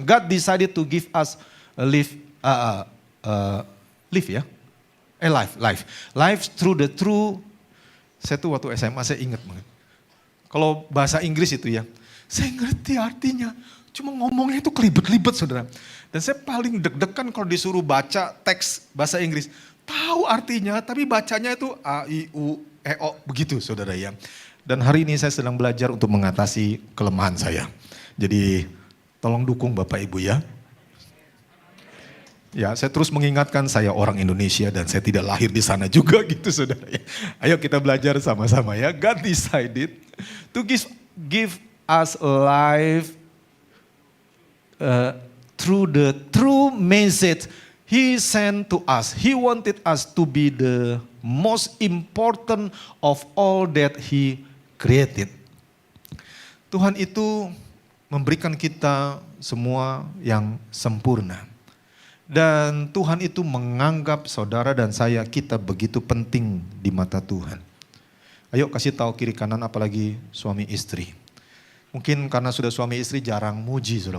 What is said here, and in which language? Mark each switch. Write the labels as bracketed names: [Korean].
[English] God decided to give us a life through the true. [Indonesian] Saya tuh waktu SMA saya ingat banget. Kalau bahasa Inggris itu ya, saya ngerti artinya. Cuma ngomongnya itu kelibet-libet saudara. Dan saya paling deg-degan kalau disuruh baca teks bahasa Inggris. Tahu artinya tapi bacanya itu A, I, U, E, O begitu saudara ya. Dan hari ini saya sedang belajar untuk mengatasi kelemahan saya. Jadi tolong dukung Bapak Ibu ya. Ya, saya terus mengingatkan saya orang Indonesia dan saya tidak lahir di sana juga gitu saudara ya. Ayo kita belajar sama-sama ya. [English] God decided to give us life through the true message He sent to us. He wanted us to be the most important of all that He created. [Indonesian] Tuhan itu memberikan kita semua yang sempurna. Dan Tuhan itu menganggap saudara dan saya, kita begitu penting di mata Tuhan. Ayo kasih tahu kiri kanan, apalagi suami istri. Mungkin karena sudah suami istri jarang muji saudara.